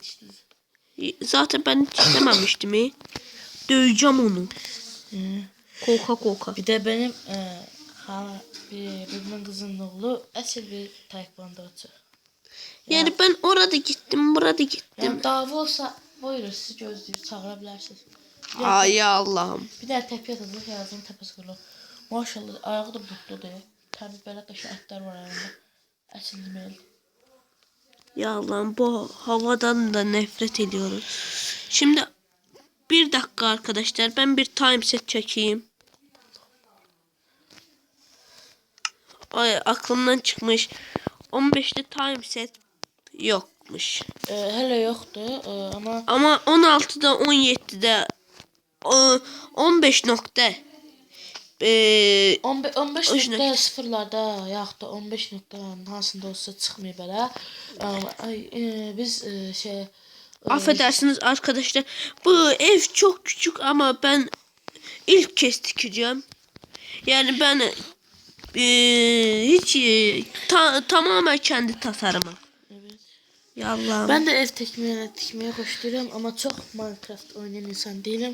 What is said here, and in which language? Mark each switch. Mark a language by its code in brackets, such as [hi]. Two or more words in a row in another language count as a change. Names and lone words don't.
[tr] Zaten ben hiç istememiştim. Döveceğim onu. Korka. Bir de benim birbirimin kızının oğlu əsl bir taekwondo-çu. Yani ben orada gittim, burada gittim. [az] Yani dava olsa buyurun sizi gözləyib çağıra bilərsiniz. Ay Allah'ım. Bir də təpiyə atacaq, yazın təpəsi qırılır. Maşallah ayağı da butludur. Təbii belə qəşəng ətlər var ayağında. Əsl deməli. [tr] Ya Allah'ım, bu havadan da nefret ediyoruz. Şimdi bir dakika arkadaşlar, ben bir [en] time set [tr] çekeyim. Ay aklımdan çıkmış. 15'te [en] time set [tr] yokmuş. [az] Hələ yoxdur, [tr] Ama 16'da 17'de 15 nokta [az] 15.0'larda yaxud da 15 nöqtələrin hansında olsa çıxmayıb hələ. Biz [tr] affedersiniz arkadaşlar. Bu ev çok küçük ama ben ilk kez dikeceğim. Yani ben hiç tamamen kendi tasarımım. Evet. Ya Allah'ım. Ben de ev tikmeye koşturuyorum ama çok Minecraft oynayan insan değilim.